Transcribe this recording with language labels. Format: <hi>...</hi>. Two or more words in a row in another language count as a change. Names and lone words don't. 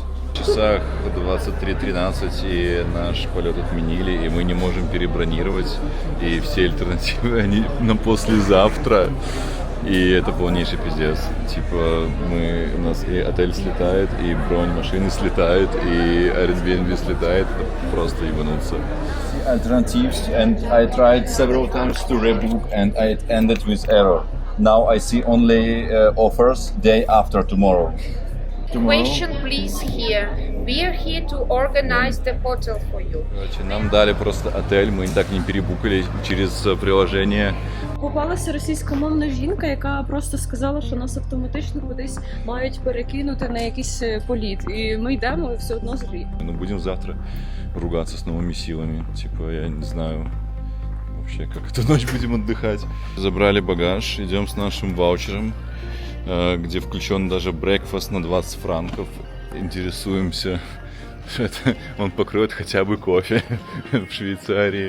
<ru>В часах 23:13, и наш полет отменили, и мы не можем перебронировать. И все альтернативы, они на послезавтра. И это полнейший пиздец. Типа, у нас и отель слетает, и бронь машины слетает, и Airbnb слетает. Это просто ебануться.</ru> <en>Alternatives, and I tried several times to rebook, and it ended with error. Now I see only offers day after tomorrow. Question please here. We are here to organize the hotel for you.</en> <ru>Короче, нам дали просто отель, мы так не перебукали через приложение.</ru> <uk>Попалася російськомовна жінка, яка просто сказала, що нас автоматично кудись мають перекинути на якийсь політ. І ми йдемо і все одно злі.</uk> <ru>Ну, будем завтра ругаться с новыми силами. Типа, я не знаю вообще, как эту ночь будем отдыхать. Забрали багаж, идем с нашим ваучером, где включен даже брекфаст на 20 франков. Интересуемся, что это он покроет хотя бы кофе в Швейцарии.</ru>